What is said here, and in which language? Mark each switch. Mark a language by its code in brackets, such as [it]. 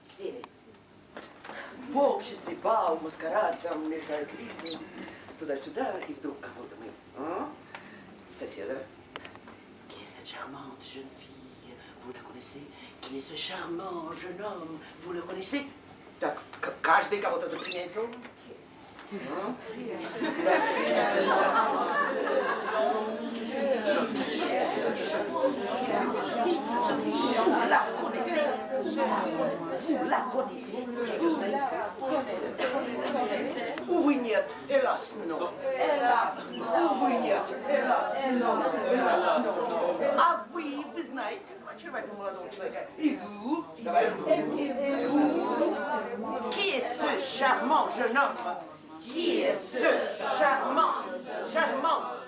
[fr] C'est [ru] в обществе бал, маскарад, там мелькают люди, туда-сюда, и вдруг кого-то мы, соседа. [fr] Qui est cette charmante jeune fille? Vous la connaissez? Qui est ce charmant jeune homme? Vous le connaissez? [ru] Так, каждый кого-то заприметил. [fr] Vous la connaissez? Vous la connaissez? [ru] Увы, нет, [fr] hélas, non. [ru] Увы, нет, hélas, non. А вы знаете очаровательного молодого человека? И [fr] vous? [ru] Давай vous. [fr] Qui est ce charmant jeune homme? Qui est ce charmant jeune homme?